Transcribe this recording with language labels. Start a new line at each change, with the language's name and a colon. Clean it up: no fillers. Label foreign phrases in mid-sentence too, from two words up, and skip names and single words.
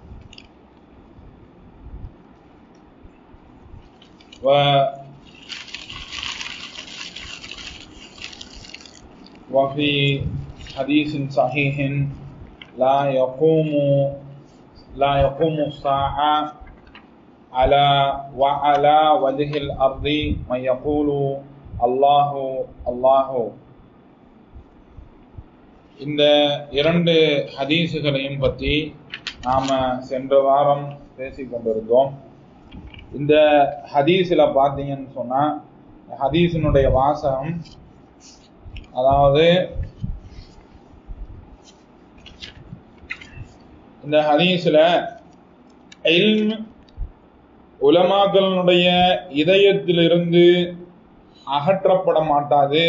Arabic: وفي حديث صحيح: لا يقوم الساعة على وجه الأرض من يقول الله الله.
Tamil: இந்த இரண்டு ஹதீஸுகளையும் பற்றி நாம் சென்ற வாரம் பேசி கொண்டிருந்தோம். இந்த ஹதீஸில் பார்த்தீங்கன்னு சொன்னால், ஹதீஸினுடைய வாசகம், அதாவது இந்த ஹதீஸில் இல்ம் உலமாக்களுடைய இதயத்திலிருந்து அகற்றப்பட மாட்டாது.